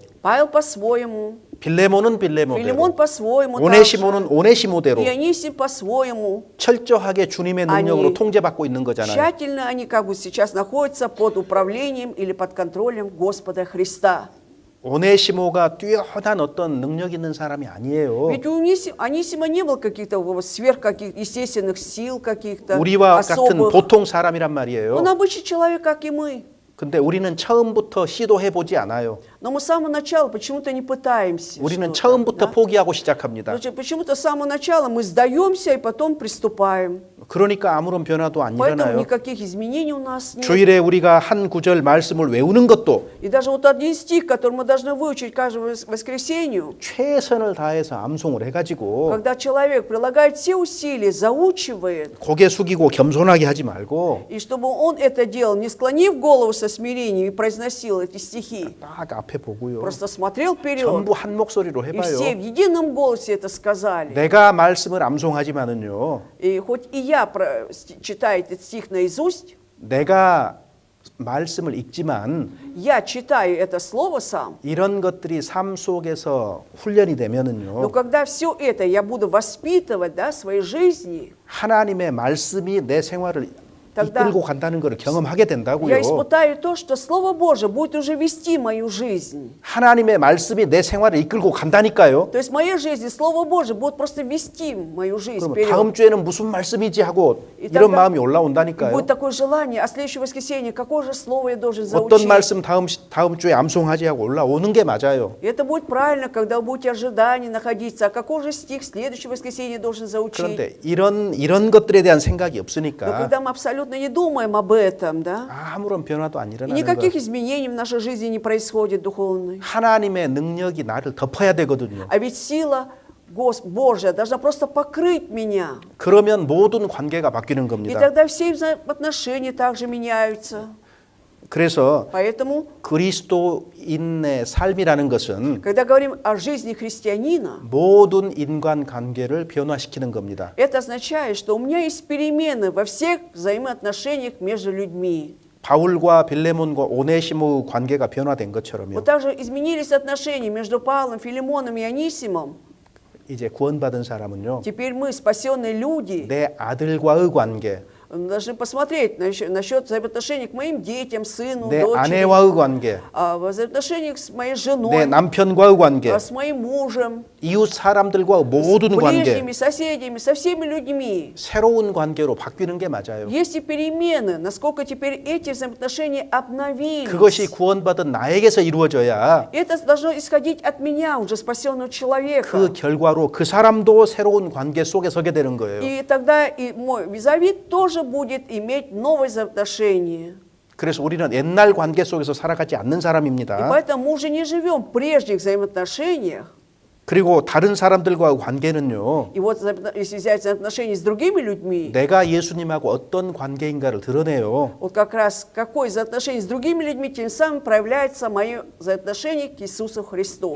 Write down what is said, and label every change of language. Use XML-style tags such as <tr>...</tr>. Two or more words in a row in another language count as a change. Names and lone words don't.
<ru>Павел по-своему,</ru> <ko>빌레몬은 Филимон 빌레몬대로,</ko> <ru>по-своему,</ru> <ko>오네시모는 오네시모대로</ko> <ru>Дионисий по-своему.</ru> <ko>철저하게 주님의 능력으로 아니, 통제받고 있는 거잖아요.</ko> <ru>Тщательно они как бы сейчас находятся под управлением или под контролем Господа Христа.</ru> <ko>오네시모가 뛰어난 어떤 능력 있는 사람이 아니에요.</ko> <ru>Ведь у Анисима не было каких-то естественных сил, каких-то</ru> <ko>우리와 같은</ko> <ru>особых.</ru> <ko>보통 사람이란 말이에요.</ko> <ru>Он обычный человек, как и мы.</ru> <ko>근데 우리는 처음부터 시도해 보지 않아요.</ko> <ru>Но мы с самого начала почему-то не пытаемся.</ru> <ko>우리는</ko> <ru>что-то,</ru> <ko>처음부터</ko> <ru>да?</ru> <ko>포기하고 시작합니다.</ko> <ru>Значит, почему-то с самого начала мы сдаемся и потом приступаем.</ru> <ko>그러니까 아무런 변화도 안</ko> <ru>Поэтому</ru> <ko>일어나요.</ko> <ru>никаких изменений у нас нет.</ru> <ko>주일에 우리가 한 구절 말씀을 외우는 것도</ko> <ru>И даже вот один стих, который мы должны выучить каждому воскресенью,</ru> <ko>최선을 다해서 암송을 해가지고</ko> <ru>когда человек прилагает все усилия, заучивает,</ru> <ko>고개 숙이고 겸손하게 하지 말고</ko> <ru>и чтобы он это делал, не склонив голову со смирением и произносил эти стихи,</ru> <ko>딱 앞에 보고요.</ko> <ru>просто смотрел вперед,</ru> <ko>전부 한 목소리로</ko> <ru>и все в</ru> <ko>해봐요.</ko> <ru>едином голосе это сказали.</ru> <ko>내가 말씀을 암송하지만은요.</ko> <ru>И хоть и я читаю этот стих наизусть,</ru> <ko>내가 말씀을 읽지만</ko> <ru>Я читаю это слово сам,</ru> <ko>이런 것들이 삶 속에서 훈련이</ko> <ru>но</ru> <ko>되면은요.</ko> <ru>когда все это я буду воспитывать, да, в своей жизни,</ru> <ko>하나님의 말씀이 내 생활을</ko> <ru>тогда</ru> <ko>이끌고 간다는 것을 경험하게</ko> <ru>я</ru> <ko>된다고요.</ko> <ru>испытаю то, что Слово Божие будет уже вести мою жизнь.</ru> <ko>하나님의 말씀이 내 생활을 이끌고 간다니까요.</ko> <ru>То есть в моей жизни Слово Божие будет просто вести мою жизнь</ru> <ko>그럼</ko> <ru>вперед.</ru> <ko>다음 주에는 무슨 말씀이지 하고</ko> <ru>И</ru> <ko>이런</ko> <ru>тогда</ru> <ko>마음이</ko> <ru>и</ru> <ko>올라온다니까요.</ko> <ru>будет такое желание, а следующее воскресенье, какое же слово я должен</ru> <ko>어떤</ko> <ru>заучить?</ru> <ko>말씀 다음 주에 암송하지 하고 올라오는 게 맞아요.</ko> <ru>И это будет правильно, когда вы будете ожидания находиться. А какой же стих следующее воскресенье должен заучить?</ru> <ko>그런데 이런 것들에 대한 생각이</ko> <ru>Но</ru> <ko>없으니까</ko> <ru>когда мы абсолютно не думаем об этом, да,</ru> <ko>아무런 변화도 안</ko> <ru>и</ru> <ko>일어나는</ko> <ru>никаких</ru> <ko>거예요.</ko> <ru>изменений в нашей жизни не происходит духовной.</ru> <ko>하나님의 능력이 나를 덮어야 되거든요.</ko> <ru>А ведь сила Божья должна просто покрыть меня.</ru> <ko>그러면 모든 관계가 바뀌는</ko> <ru>И</ru> <ko>겁니다.</ko> <ru>тогда все взаимоотношения также меняются.</ru> <ko>그래서</ko> <ru>Поэтому,</ru> <ko>그리스도인의 삶이라는 것은</ko> <ru>когда говорим о жизни христианина,</ru> <ko>모든 인간 관계를 변화시키는 겁니다.</ko> <ru>это означает, что у меня есть перемены во всех взаимоотношениях между людьми.</ru> <ko>바울과 빌레몬과 오네시모의 관계가 변화된 것처럼요.</ko> <ru>Вот также изменились отношения между Павлом, Филимоном и Анисимом.</ru> <ko>이제 구원받은 사람은요.</ko> <ru>Теперь мы, спасенные люди,</ru> <ko>내 아들과의 관계,</ko> <ru>должны посмотреть насчет взаимоотношений к моим детям, сыну,</ru> <ko>내</ko> <ru>дочери,</ru> <ko>아내와의 관계,</ko> <ru>взаимоотношениях с моей</ru> <ko>내</ko> <ru>женой,</ru> <ko>남편과의 관계,</ko> <ru>с моим мужем,</ru> <ko>이웃 사람들과 모든</ko> <ru>с</ru> <ko>관계,</ko> <ru>ближними, соседями, со всеми людьми.</ru> <ko>새로운 관계로 바뀌는 게 맞아요.</ko> <ru>Есть и перемены, насколько теперь эти взаимоотношения обновились.</ru> <ko>그것이 구원받은 나에게서 이루어져야</ko> <ru>Это должно исходить от меня, уже спасенного человека.</ru> <ko>그 결과로 그 사람도 새로운 관계 속에 서게 되는 거예요.</ko> <ru>И тогда и мой визави тоже будет иметь новые взаимоотношения.</ru> <ko>그래서 우리는 옛날 관계 속에서 살아가지 않는</ko> <ru>И</ru> <ko>사람입니다.</ko> <ru>поэтому мы уже не живем в прежних взаимоотношениях.</ru> <ko>그리고 다른 사람들과의 관계는요.</ko> <ru>И вот если взять взаимоотношения с другими людьми,</ru> <ko>내가 예수님하고 어떤 관계인가를 드러내요.</ko> <ru>вот как раз какое взаимоотношение с другими людьми, тем самым проявляется мое взаимоотношение к Иисусу Христу.</ru>